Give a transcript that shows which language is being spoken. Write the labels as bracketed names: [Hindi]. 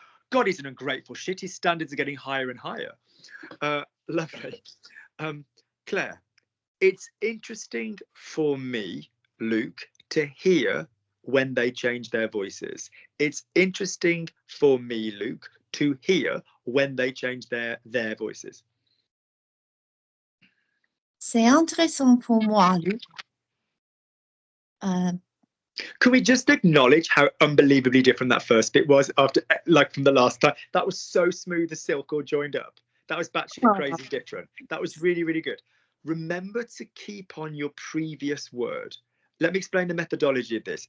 [English] God, he's an ungrateful shit. His standards are getting higher and higher. Lovely. Claire, it's interesting for me, Luke, to hear when they change their voices. It's interesting for me, Luke, to hear when they change their voices. [French] C'est intéressant pour moi, Luc. [English] Can we just acknowledge how unbelievably different that first bit was after, like, from the last time? That was so smooth as silk or joined up. That was batshit crazy different. That was really, really good. Remember to keep on your previous word. Let me explain the methodology of this.